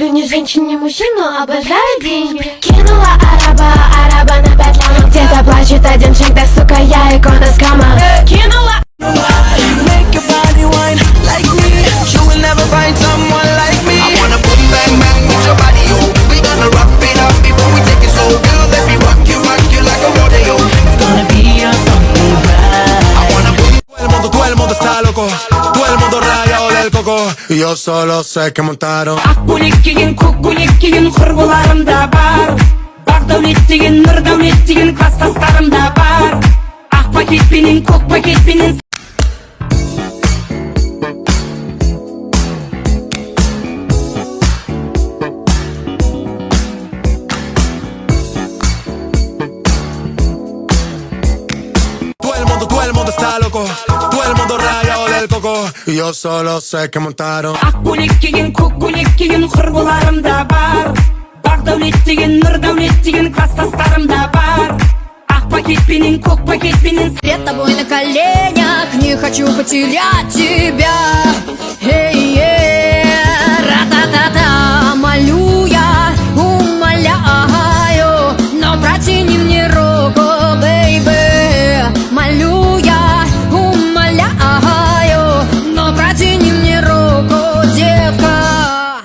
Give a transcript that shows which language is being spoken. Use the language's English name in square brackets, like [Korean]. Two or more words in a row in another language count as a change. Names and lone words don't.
[Russian] женщин, не мужчину, обожаю деньги. Кинула араба на 5 лямов. Где-то плачет один джек, да сука, я икона скама. Кинула. [English] Make your body wine like me. You will never find someone like me. I wanna boom bang bang with your body, yo. We gonna rock it up before we take it slow. Girl, let me rock you like a rodeo. It's gonna be a bumpy ride. I wanna boom. [Spanish] Todo el mundo está loco. Todo el mundo rayado del coco. Y yo solo sé que montaron. [Kazakh] Akkulik деген, көккөлек деген құрбыларым да бар. Бақдәулет деген, нұрдәулет деген класстастарым да бар. Ақ пакетпенен, көк пакетпенен. [Spanish] Todo el mundo está loco. Todo el mundo rayado del coco. Y yo solo sé que montaron. [Kazakh] Ақкөлек деген, көккөлек деген құрбыларым да бар. Бақдәулет деген, нұрдәулет деген класстастарым да бар. Ақ пакетпенен, көк пакетпенен. [Russian] Перед тобой на коленях, не хочу потерять тебя. Ра-та-та-та, молю я, умоляю, но протяни мне руку, бейби. Молю я, умоляю, но протяни мне руку, детка.